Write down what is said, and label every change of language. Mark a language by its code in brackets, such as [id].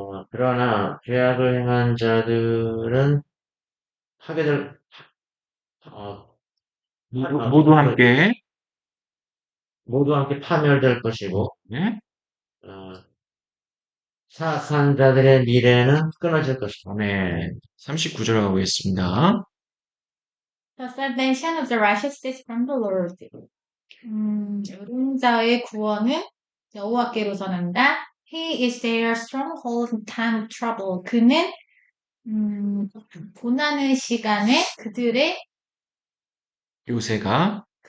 [ko] 그러나 죄악을 행한 자들은 파괴될 모두 함께 파멸될 것이고, 네? 사악한 자들의 미래는 끊어질 것이다. 네. 39절 가보겠습니다. [en] The salvation of the righteous is from the Lord. [ko] 의로운 자의 구원은 여호와께로서 난다. [en] He is their stronghold in time of trouble. [ko] 그는 고난의 시간에 그들의 요새가